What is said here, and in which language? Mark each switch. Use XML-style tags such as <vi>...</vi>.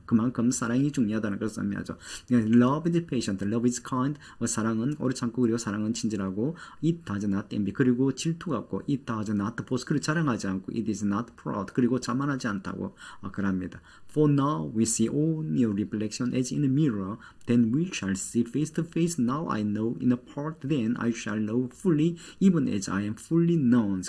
<ko>그만큼 사랑이 중요하다는 것을 의미하죠.</ko> <en>Love is patient, love is kind.</en> <ko>사랑은 오래 참고 그리고 사랑은 친절하고</ko> <en>it does not envy.</en> <ko>그리고 질투가 없고</ko> <en>it does not boast.</en> <ko>그리고 자랑하지 않고</ko> <en>it is not proud.</en> <ko>그리고 자만하지 않다고 그럽니다.</ko> <en>For now we see only a reflection as in a mirror. Then we shall see face to face. Now I know in a part. Then I shall know fully, even as I am fully known.</en>